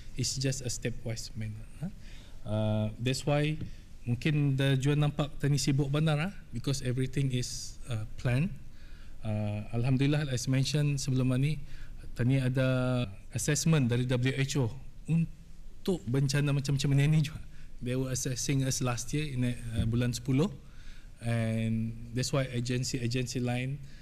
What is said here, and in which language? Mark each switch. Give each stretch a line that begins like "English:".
English: It's just a stepwise manner. That's why
Malay: mungkin dah jual nampak tani sibuk benar,
English: because everything is planned.
Malay: Alhamdulillah,
English: as mentioned
Malay: sebelum ini, tani ada assessment dari WHO untuk bencana macam-macam ini juga.
English: They were assessing us last year in
Malay: bulan 10,
English: and that's why
Malay: agensi lain